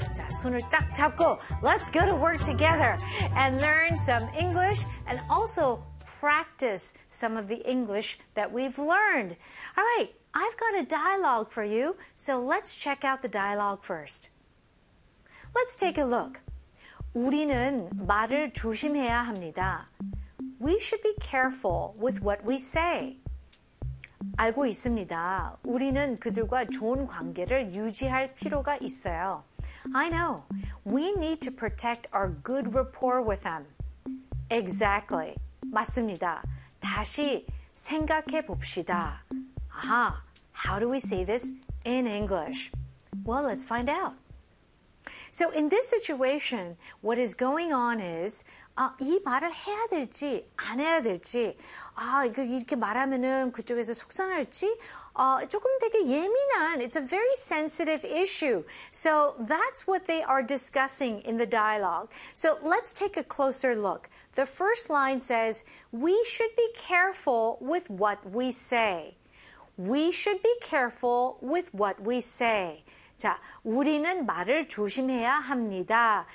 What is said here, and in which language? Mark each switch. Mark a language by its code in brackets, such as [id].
[ko] 자, 손을 딱 잡고 [en] Let's go to work together and learn some English and also practice some of the English that we've learned. All right, I've got a dialogue for you, so let's check out the dialogue first. Let's take a look. [ko] 우리는 말을 조심해야 합니다. [en] We should be careful with what we say. [ko] 알고 있습니다. 우리는 그들과 좋은 관계를 유지할 필요가 있어요. [en] I know. We need to protect our good rapport with them. Exactly. [ko] 맞습니다. 다시 생각해 봅시다. [en] 아하, how do we say this in English? Well, let's find out. So in this situation, what is going on is [ko] 이 말을 해야 될지 안 해야 될지 이렇게 말하면은 그쪽에서 속상할지 조금 되게 예민한 [en] it's a very sensitive issue. So that's what they are discussing in the dialogue. So let's take a closer look. The first line says, "We should be careful with what we say." We should be careful with what we say. [ko] 자, 우리는 말을 조심해야 합니다.